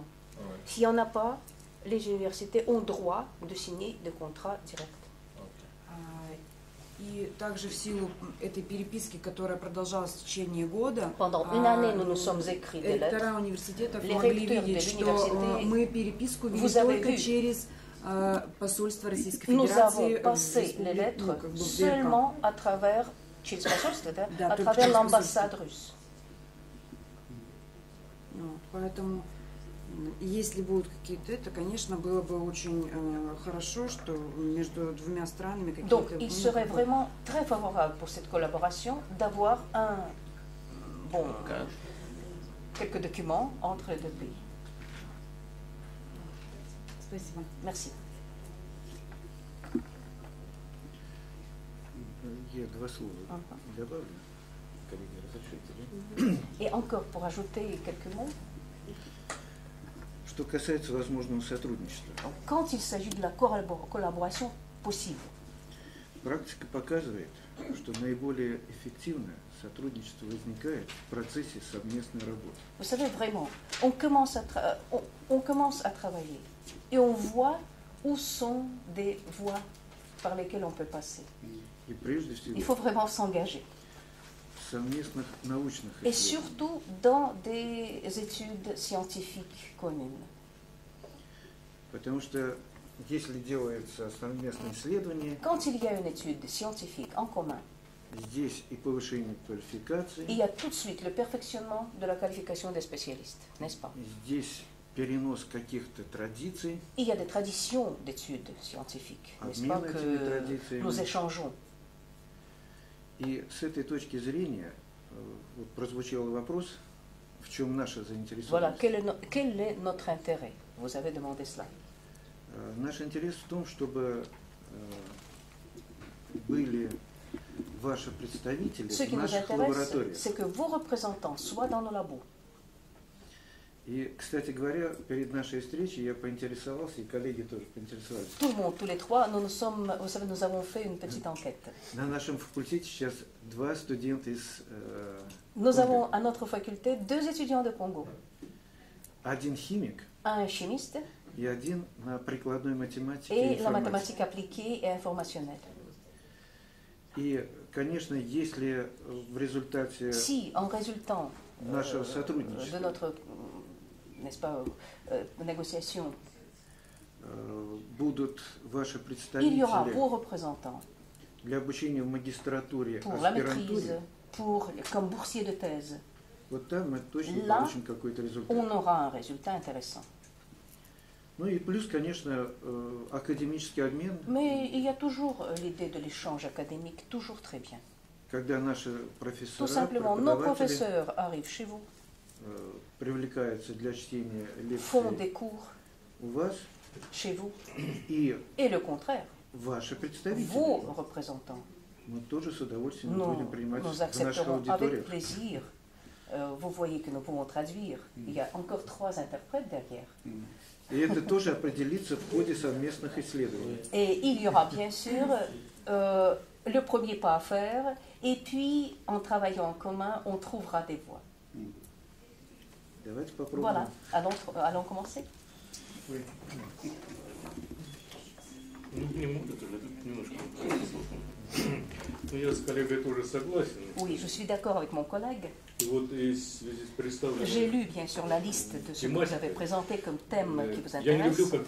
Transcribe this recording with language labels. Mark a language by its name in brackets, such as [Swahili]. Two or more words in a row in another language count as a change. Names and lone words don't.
[French] S'il n'y en a pas, les universités ont droit de signer des contrats directs. [Russian] И также в силу этой переписки, которая продолжалась в течение года, ректора университетов могли видеть, что мы переписку вели только через посольство Российской Федерации. [French] Nous avons passé les lettres seulement à travers l'ambassade russe. [Russian] Поэтому, если будут какие-то, это, конечно, было бы очень хорошо, что между двумя странами какие-то... [French] Donc, il serait vraiment très favorable pour cette collaboration d'avoir quelques documents entre les deux pays. [Russian] Спасибо. [French] Merci. [Russian] Я два слова добавлю, коллеги, разрешите. [French] Et encore pour ajouter quelques mots. [Russian] Что касается возможного сотрудничества. [French] Quand il s'agit de la collaboration possible. [Russian] Практика показывает, что наиболее эффективное сотрудничество возникает в процессе совместной работы. [French] Vous savez vraiment, on commence à travailler et on voit où sont des voies par lesquelles on peut passer. [Russian] И прежде всего, [French] il faut vraiment s'engager. [Russian] Совместных научных [French] et surtout dans des études scientifiques communes. [Russian] Потому что если делается совместное исследование, [French] quand il y a une étude scientifique en commun, [Russian] здесь и повышение квалификации, [French] il y a tout de suite le perfectionnement de la qualification des spécialistes, n'est-ce pas? [Russian] Здесь перенос каких-то традиций, [French] il y a des traditions d'études scientifiques, n'est-ce pas, que nous échangeons. [Russian] И с этой точки зрения вот прозвучал вопрос, в чем наша заинтересованность. [French] Voilà, quel est notre intérêt? Vous avez demandé cela. [Russian] Наш интерес в том, чтобы были ваши представители в наших лабораториях. [French] C'est que vos représentants soient dans nos labos. [Russian] И, кстати говоря, перед нашей встречей я поинтересовался, и коллеги тоже поинтересовались. [French] Tout le monde, tous les trois, nous avons fait une petite enquête. [Russian] На нашем факультете сейчас два студента из [French] Nous avons à notre faculté 2 étudiants de Congo. [Russian] Один химик. [French] Un chimiste. [Russian] И один на прикладной математике [French] и la mathématique appliquée et informationnelle. [Russian] И, конечно, если в результате [French] si, en résultant [Russian] нашего сотрудничества [French] de notre, n'est-ce pas, négociation, [Russian] будут ваши представители, [French] il y aura vos représentants, [Russian] для обучения в магистратуре, [French] pour la maîtrise, comme boursier de thèse. [Russian] Вот там мы точно [French] Là, [Russian] получим какой-то результат. [French] on aura un résultat intéressant. [Russian] Ну и плюс, конечно, академический обмен. [French] Mais il y a toujours l'idée de l'échange académique, toujours très bien. [Russian] Когда наши профессора, [French] Tout simplement, nos professeurs arrivent chez vous, [Russian] привлекаются для чтения [French] font des [Russian] лекций [French] cours [Russian] у вас, [French] chez vous, [Russian] и [French] le contraire, [Russian] ваши представители. [French] vos représentants. [Russian] Мы тоже с удовольствием будем принимать [French] Nous [Russian] в наших [French] accepterons [Russian] аудиториях. [French] avec plaisir. Vous voyez que nous pouvons traduire. Il y a encore 3 interprètes derrière. [Russian] И это тоже определится в ходе совместных исследований. [French] Et il y aura bien sûr le premier pas à faire, et puis en travaillant en commun, on trouvera des voies. [Russian] Давайте попробуем. [French] Voilà, allons commencer. Oui. Oui, je suis d'accord avec mon collègue. J'ai lu bien sûr la liste de ce que vous avez présenté comme thème qui vous intéresse.